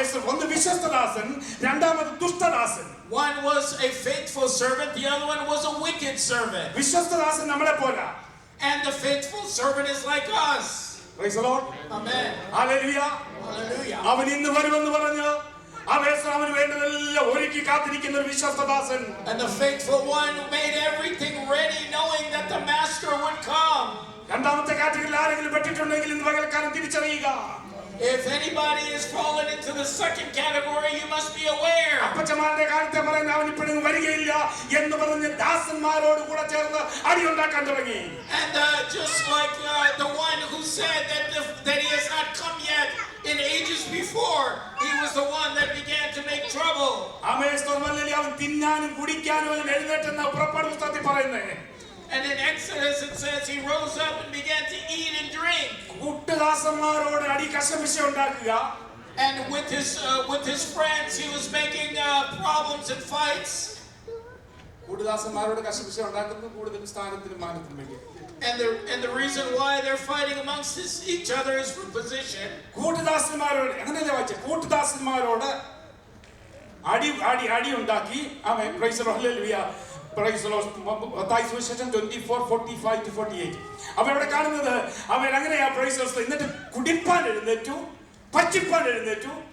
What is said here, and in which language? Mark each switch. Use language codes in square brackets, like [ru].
[ml] ഒന്ന് വിശ്വസ്തദാസൻ, രണ്ടാമത് ദുഷ്ടദാസൻ. [en] One was a faithful servant, the other one was a wicked servant. [ml] വിശ്വസ്തദാസൻ നമ്മളെ പോലെ. [en] And the faithful servant is like us. Praise the Lord. Amen. Hallelujah. Hallelujah. [ml] അവൻ ഇന്ന് വരുമെന്ന് പറഞ്ഞു അവന് വേണ്ടതെല്ലാം ഒരുക്കി കാത്തിരിക്കുന്ന ഒരു വിശ്വസ്തദാസൻ. [en] And the faithful one who made everything ready knowing that the master would come. [ml] രണ്ടാമത്തെ കാറ്റഗറിയിൽ ആരെങ്കിലും പെട്ടിട്ടുണ്ടെങ്കിൽ ഇന്ന് പകൽക്കാലം തിരിച്ചറിയുക. [en] If anybody is fallen into the second category, you must be aware. [ml] അപ്പച്ചന്മാരുടെ കാലത്തെ പറയുന്ന അവൻ ഇപ്പോഴും വരികയില്ല എന്ന് പറഞ്ഞ് ദാസന്മാരോട് കൂടെ ചേർന്ന് അടിയുണ്ടാക്കാൻ തുടങ്ങി. [en] And just like the one who said that he has not come yet in ages before, he was the one that began to make trouble. [ml] അവൻ തിന്നാനും കുടിക്കാനും അവൻ എഴുന്നേറ്റെന്ന പുറപ്പാട് പുസ്തകത്തിൽ പറയുന്നത്. [en] And in Exodus it says he rose up and began to eat and drink. [ml] കൂട്ടുദാസന്മാരോട് അടി കശപിശ ഉണ്ടാക്കുക. [en] And with his friends he was making problems and fights. [ml] കൂട്ടുദാസന്മാരോട് കശപിശ ഉണ്ടാക്കുന്നത് കൂടുതൽ സ്ഥാനത്തിനും മാനത്തിനും വേണ്ടി. [en] And the reason why they're fighting amongst each other is for position. [ml] കൂട്ടുദാസന്മാരോട് അങ്ങനെയല്ലേ വായിച്ചേ? കൂട്ടുദാസന്മാരോട് അടി ഉണ്ടാക്കി. ആമേൻ. [en] Praise the Lord. [ml] Hallelujah. Praise the Lord. Mathai സുവിശേഷം 24:45-48. അപ്പോൾ ഇവിടെ കാണുന്നത് അവൻ അങ്ങനെയാ [en] Praise the Lord. [ml] എന്നിട്ട് കുടിപ്പാൻ എഴുന്നേറ്റു, പച്ചിപ്പാൻ എഴുന്നേറ്റു,